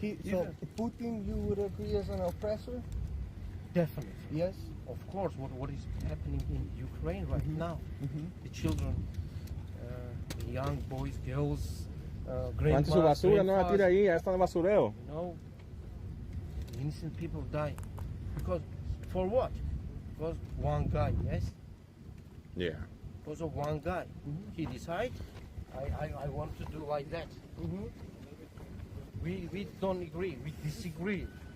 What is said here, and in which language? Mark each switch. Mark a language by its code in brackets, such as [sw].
[en] So Putin, you would agree, as an oppressor? Definitely. Yes. Of course. What is happening in Ukraine right now? The children, the young boys, girls, [es] Levante su basura, no la tire ahí, ya está en el basurero. [en] You know, innocent people die because for what? Because one guy, yes. Yeah. Because of one guy, he decides, I want to do like that. We don't agree, we disagree.